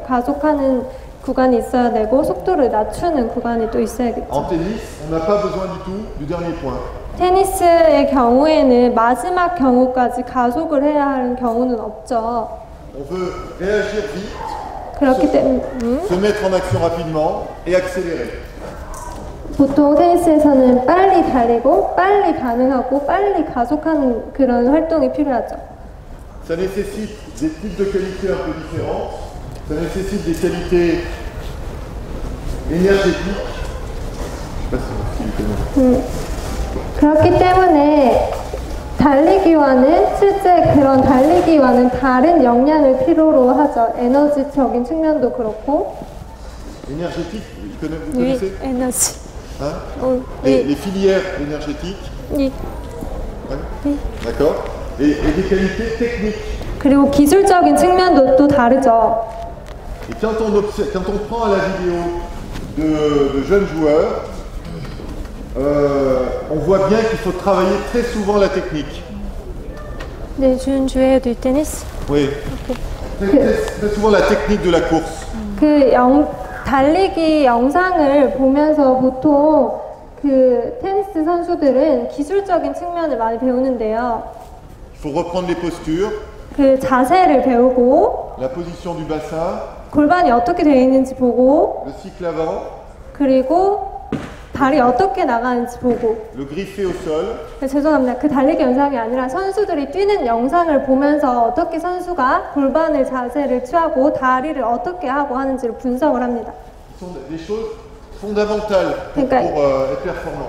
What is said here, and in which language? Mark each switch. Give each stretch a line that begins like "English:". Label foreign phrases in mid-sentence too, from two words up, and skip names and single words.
Korean: 가속하는 구간이 있어야 되고 속도를 낮추는 구간이 또 있어야겠죠.
French: En tennis, on n'a pas besoin du tout du dernier point.
Korean: 테니스의 경우에는 마지막 경우까지 가속을 해야 하는 경우는 없죠.
French: On veut réagir vite,
Korean: 그렇기 때문에
French: se mettre en action rapidement et accélérer.
Korean: 보통 테니스에서는 빨리 달리고 빨리 반응하고 빨리 가속하는 그런 활동이 필요하죠.
French: Ça nécessite des types de qualités un peu différentes. Ça nécessite des qualités énergétiques. Je sais pas si vous connaissez.
Korean: 그렇기 때문에 달리기와는 실제 그런 달리기와는 다른 역량을 필요로 하죠. 에너지적인 측면도 그렇고.
French: Énergétique, vous connaissez?
Korean: 에너지.
French: Hein? Les filières énergétiques. 이. Ouais. D'accord. Et des qualités techniques.
Korean: 그리고 기술적인 측면도 또 다르죠.
French: Et quand on prend à la vidéo de jeunes joueurs, on voit bien qu'il faut travailler très souvent la technique. 네, jeunes joueurs du tennis. Oui. Très souvent la technique de la course.
Korean: 달리기 영상을 보면서 보통 그 테니스 선수들은 기술적인 측면을 많이 배우는데요.
French: Il faut reprendre les postures,
Korean: 그 자세를 배우고
French: la position du bassin,
Korean: 골반이 어떻게 되어 있는지 보고
French: le cycle avant,
Korean: 그리고 발이 어떻게 나가는지 보고.
French: le griffé au sol,
Korean: 죄송합니다. 그 달리기 영상이 아니라 선수들이 뛰는 영상을 보면서 어떻게 선수가 골반을 자세를 취하고 다리를 어떻게 하고 하는지를 분석을 합니다.
French: ce sont des choses fondamentales pour, Donc, être performant.